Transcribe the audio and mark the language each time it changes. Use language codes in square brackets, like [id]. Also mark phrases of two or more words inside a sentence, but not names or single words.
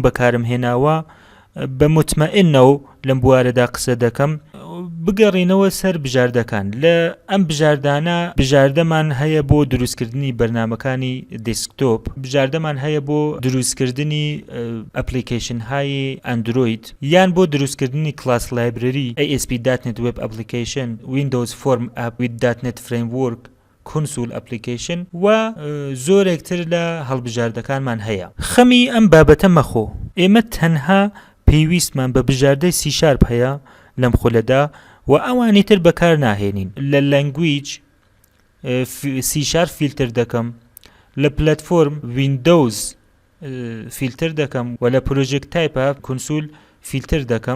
[ckb] بەکارم هێناوە بە مطمئنەوە لەم بوارەدا قسە دەکەم بگەڕینەوە سەر بژاردەکان لە ئەم بژاردانە بژاردەمان هەیە بۆ دروستکردنی بەرنامەکانی دسکتۆپ بژاردەمان هەیە بۆ دروستکردنی ئەپلیکیشن های ئەندروید یان بۆ دروستکردنی [en] class library [ckb] ASP.NET Web Application Windows Form App with .NET Framework [en] console application [ckb] و زۆرێکتر لە هەڵبژاردەکانمان هەیە. خەمی ئەم بابەتە مەخۆ، ئێمە تەنها پێویستمان بە بژاردەی سی شارپ هەیە لەم خولەدا و ئەوانی تر بەکار ناهێنین. لە لەنگویج سی شارپ فیلتر دەکەم، لە پلەتفۆرم ویندۆز فیلتر دەکەم و لە [en] project type console [ckb] فیلتر دەکەم.